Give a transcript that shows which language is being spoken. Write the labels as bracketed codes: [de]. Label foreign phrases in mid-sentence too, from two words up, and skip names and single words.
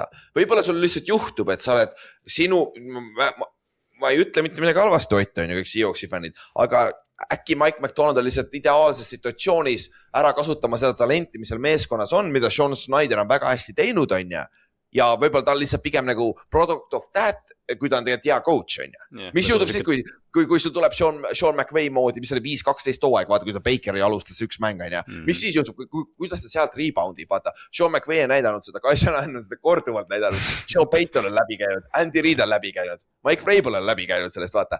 [et] Võib-olla sul lihtsalt juhtub, et sa oled ma ei ütle mitte midagi halvasti, Ott on ju kõik Seahawksi fännid, aga äkki Mike McDonald on lihtsalt ideaalses situatsioonis ära kasutama seda talenti, mis seal meeskonnas on, mida Sean Snyder on väga hästi teinud, on ju. Ja võib-olla ta on lihtsalt pigem nagu [en] product of that, [et] kui ta on tegelikult hea coach, on ju. Mis juhtub siis, kui sul tuleb Sean McVay moodi, mis oli 5-12 hooaeg, vaata, kui ta Bakeri alustas 1 mäng, on ju. Mis siis juhtub, kuidas ta sealt reboundib, vaata. Sean McVay on näidanud seda, Kyle Shanahan on seda korduvalt näidanud, Sean Payton on läbi käinud, Andy Reid on läbi käinud, Mike Vrabel on läbi käinud sellest, vaata.